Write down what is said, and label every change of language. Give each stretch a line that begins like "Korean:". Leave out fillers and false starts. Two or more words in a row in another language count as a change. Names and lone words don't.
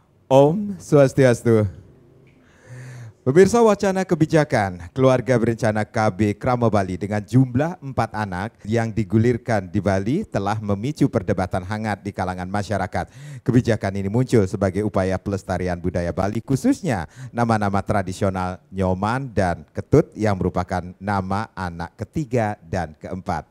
Sanskrit: ॐ स्वस्त्यस्तु.
Indonesian: Pemirsa, wacana kebijakan keluarga berencana KB Krama Bali dengan jumlah 4 anak yang digulirkan di Bali telah memicu perdebatan hangat di kalangan masyarakat. Kebijakan ini muncul sebagai upaya pelestarian budaya Bali, khususnya nama-nama tradisional Nyoman dan Ketut yang merupakan nama anak ketiga dan keempat.